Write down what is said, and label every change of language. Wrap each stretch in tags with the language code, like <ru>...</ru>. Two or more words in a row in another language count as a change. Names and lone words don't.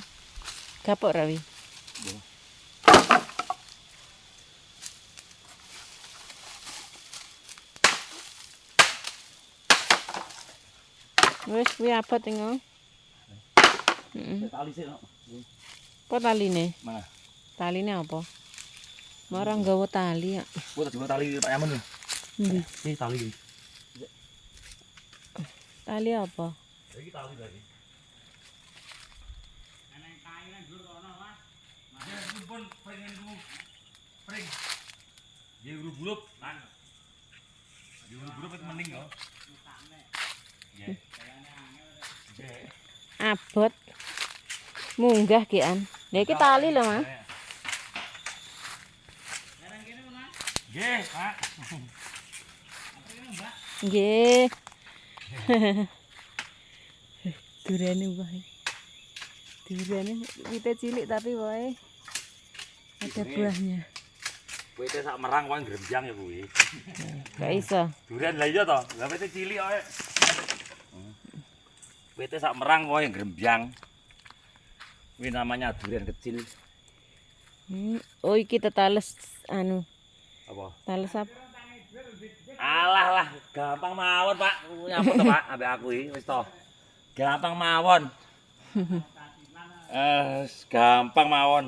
<jv>Gapok ra wi. Wis kuwi abot engko. Heeh. Tali sik no. Apa taline? Mana? Taline apa? Marang nggawa tali ya. Gua tak coba tali Pak Yaman lho. Ndi? Iki tali. Tali apa? Iki tali tadi. Neng kayu nang dhuwur kono, Mas. Mas pun pengen ku pring.</jv> <id>Dia urut-urut kan. Dia urut-urut itu mending kok.</id> <jv>Ya. Abot. Munggah kian. Lah iki tali lho, Mas. Nang kene, Mas. Nggih, Pak. Nggih. Durane wae. Durane wite cilik tapi wae</jv> <id>ada buahnya.</id> <jv>Wite sak merang kowe grembyang ya kuwi. Gak iso. Durian lah iya to. Lah wite cilik kowe. Wite sak merang kowe grembyang.</jv> <id>Kuwi namanya durian kecil.</id> <jv>Oh iki tetales anu. Apa? Tales apa? Alah lah, gampang mawon, Pak. Nyapa to, Pak, ambek aku iki wis to. Gampang mawon. Gampang mawon.</jv>